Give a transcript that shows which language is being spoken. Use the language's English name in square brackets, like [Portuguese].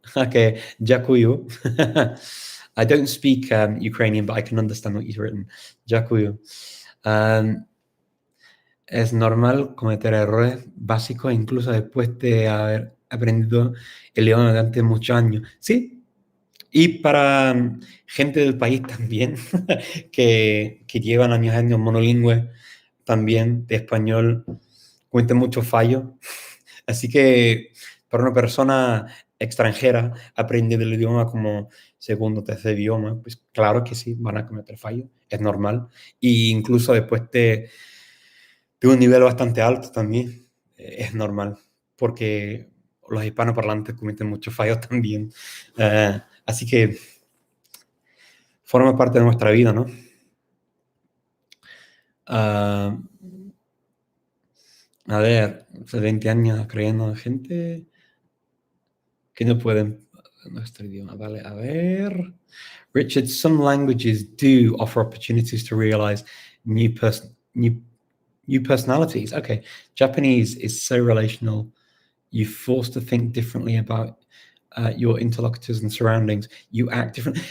[English] Okay, [Polish] dziękuję. [English] I don't speak Ukrainian, but I can understand what you've written. [Polish] Dziękuję. [Spanish] Es normal cometer errores básicos incluso después de haber aprendido el idioma durante muchos años. Sí, y para gente del país también, que llevan años monolingües también de español, cometen muchos fallos. Así que para una persona extranjera aprendiendo el idioma como segundo o tercer idioma, pues claro que sí, van a cometer fallos, es normal. E incluso después de un nivel bastante alto también, es normal, porque los hispanoparlantes cometen muchos fallos también. Así que forma parte de nuestra vida, ¿no? A ver, hace 20 años creyendo en gente que no pueden nuestro idioma. Vale, a ver. [English] Richard, some languages do offer opportunities to realize new personalities. Okay, Japanese is so relational. You're forced to think differently about your interlocutors and surroundings. You act different.